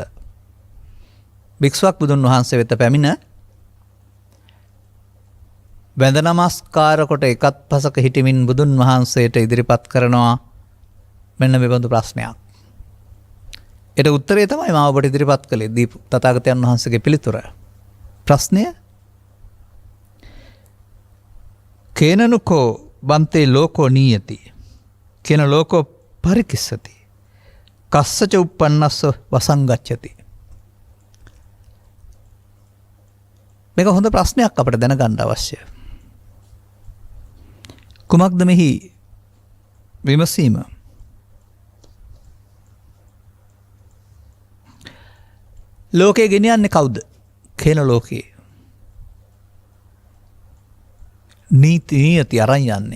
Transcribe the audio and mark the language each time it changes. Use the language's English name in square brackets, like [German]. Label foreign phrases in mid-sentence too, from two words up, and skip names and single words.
[Sinhala] භික්ෂුවක් බුදුන් වහන්සේ වෙත පැමිණ වැඳ නමස්කාර කොට එකත් පසක හිටමින් බුදුන් වහන්සේට ඉදිරිපත් කරනවා මෙන්න මේ බඳු ප්‍රශ්නයක්. ඒට උත්තරේ තමයි මම ඔබට ඉදිරිපත් කළේ දීපු තථාගතයන් වහන්සේගේ පිළිතුර. [Pali] ප්‍රශ්නය කේනනුකෝ බන්තේ ලෝකෝ නීයති කේන ලෝකෝ පරිකිස්සති කස්සච උප්පන්නස්ස වසං ගච්ඡති. [Sinhala] මේක හොඳ ප්‍රශ්නයක් අපිට දැනගන්න අවශ්‍යයි. කුමක්ද මෙහි විමසීම? ලෝකේ ගෙනියන්නේ කවුද? කියන ලෝකේ නීති අරන් යන්නේ.